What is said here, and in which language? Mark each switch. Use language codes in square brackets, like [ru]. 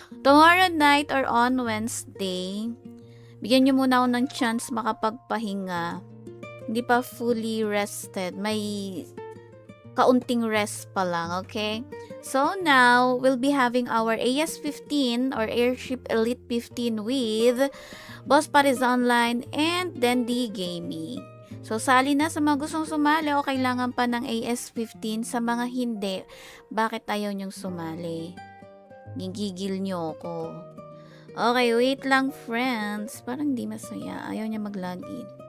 [en] Tomorrow night or on Wednesday. [tl] Bigyan nyo muna ako ng chance makapagpahinga. Hindi pa fully rested. May kaunting rest pa lang, okay? [en] So now, we'll be having our AS15 or Airship Elite 15 with Boss Paris Online and Dendy Gaming. [tl] So, sali na sa mga gustong sumali o kailangan pa ng AS15. Sa mga hindi, bakit ayaw nyong sumali? Gigigil nyo ako. Okay, wait lang friends. Parang di masaya. Ayaw niya mag-login.